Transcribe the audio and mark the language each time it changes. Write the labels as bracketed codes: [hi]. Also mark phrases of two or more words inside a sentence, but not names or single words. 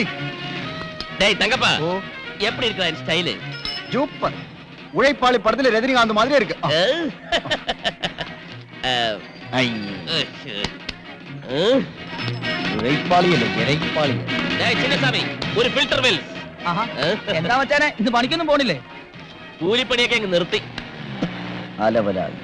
[ta] தங்கப்பா எப்படி இருக்கா ஸ்டைல்? சூப்பர். உழைப்பாளி படத்துல ரஜினிகாந்த் மாதிரி இருக்கு. [ml] ഉഴൈപ്പാളി അല്ലേ, ഇഴൈപ്പാളി. ചിന്നസ്വാമി, ഒരു ഫിൽറ്റർ വെൽ. എന്താ മച്ചാനെ, ഇന്ന് പണിക്കൊന്നും പോണില്ലേ? കൂലിപ്പണിയൊക്കെ അങ്ങ് നിർത്തി. അലവലാതി.